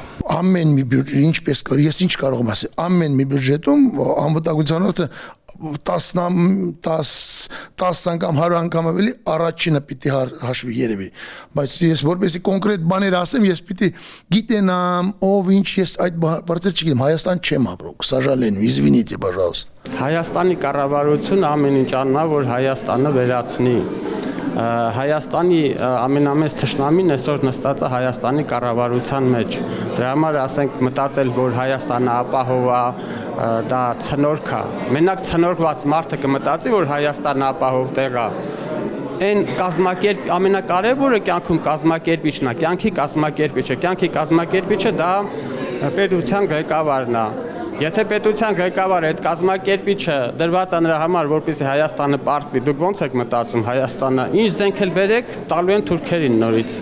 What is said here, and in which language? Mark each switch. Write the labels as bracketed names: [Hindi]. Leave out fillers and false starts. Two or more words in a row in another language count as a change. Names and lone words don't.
[Armenian] Ամեն մի բյուջետ, ինչպես կար, ես ինչ կարող եմ ասել, ամեն մի բյուջետում անվտանգության հարցը 10 անգամ 100 անգամ ավելի առաջինը պիտի հաշվի երևի, բայց ես որպեսզի կոնկրետ բաներ ասեմ, ես պիտի գիտենամ, ով ինչ, ես այդ բարձր չգիտեմ, Հայաստան չեմ ապրում, [Russian] к сожалению, извините, пожалуйста։ [Armenian] Հայաստանի կառավարությունը ամեն ինչ անում է, որ Հայաստանը վերացնի։ Հայաստանի ամենամեծ թշնամին այսօր նստած է Հայաստանի կառավարության մեջ։ Դրա համար ասենք մտածել, որ Հայաստանը ապահովա, դա ցնորք է։ Մենակ ցնորքված մարդը կմտածի, որ Հայաստանը ապահով տեղ է։ Այն կազմակերպ ամենակարևորը կյանքում կազմակերպիչն է, կյանքի կազմակերպիչը։ Կյանքի կազմակերպիչը դա պետության ղեկավարն է։ Եթե պետության ղեկավարը այդ կազմակերպիչը դրված է նրա համար, որպեսզի Հայաստանը պարտվի, դուք ո՞նց եք մտածում Հայաստանը, ինչ զենք էլ բերեք, տալու են թուրքերին նորից։